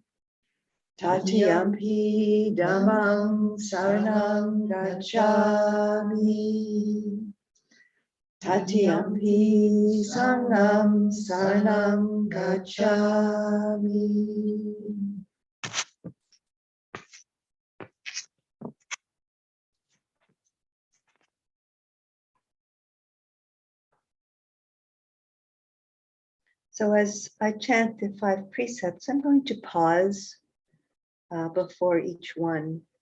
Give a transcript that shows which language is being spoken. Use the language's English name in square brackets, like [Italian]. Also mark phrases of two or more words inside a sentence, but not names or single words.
[Pali] Tatiyampi Dhammang Saranang Gacchami. Tatiyampi Sangham Saranang Gacchami. [English] So as I chant the 5 precepts, I'm going to pause before each one.